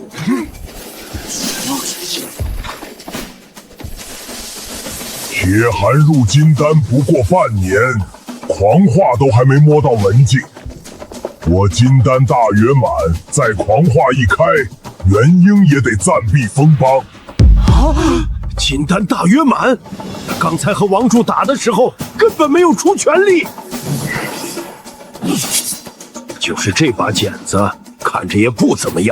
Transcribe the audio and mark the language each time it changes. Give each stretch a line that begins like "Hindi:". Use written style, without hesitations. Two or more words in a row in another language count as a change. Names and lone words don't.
Chinese: 鐵寒入金丹不過半年，狂化都還沒摸到門徑。我金丹大圓滿，再狂化一開，元嬰也得暫避鋒幫。啊！金丹大圓滿，他剛才和王柱打的時候根本沒有出全力。就是這把剪子，看着也不怎麼樣。